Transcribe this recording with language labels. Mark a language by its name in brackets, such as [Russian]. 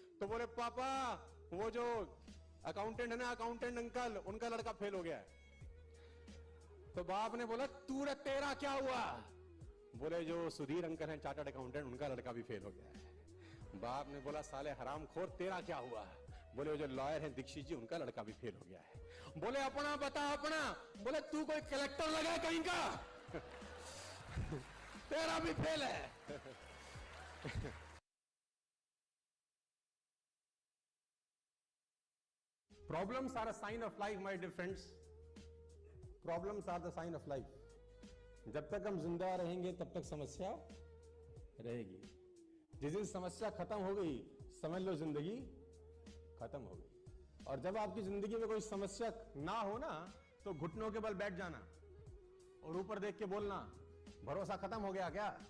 [Hindi] तो बोले पापा वो जो अकाउंटेंट है ना, अकाउंटेंट अंकल, उनका लड़का फेल हो गया है। तो बाप ने बोला तू रे तेरा क्या हुआ? बोले जो सुधीर अंकल हैं चार्टर्ड अकाउंटेंट, उनका लड़का भी फेल हो गया है। बाप ने बोला साले हरामखोर तेरा क्या हुआ? बोले जो लॉयर हैं दीक्षित जी, उनका लड़का भी फेल हो गया है। बोले अपना बता अपना। बोले तू कोई कलेक्टर लगा कहीं का? तेरा भी फेल है। [English] Problems are a sign of life, my dear friends. Problems are the sign of life. [Hindi] जब तक हम जिंदा रहेंगे तब तक समस्या रहेगी। जिस दिन समस्या खत्म हो गई समझ लो जिंदगी खत्म हो गई। और जब आपकी जिंदगी में कोई समस्या ना हो ना, तो घुटनों के बल बैठ जाना और ऊपर देख के बोलना भरोसा खत्म हो गया क्या?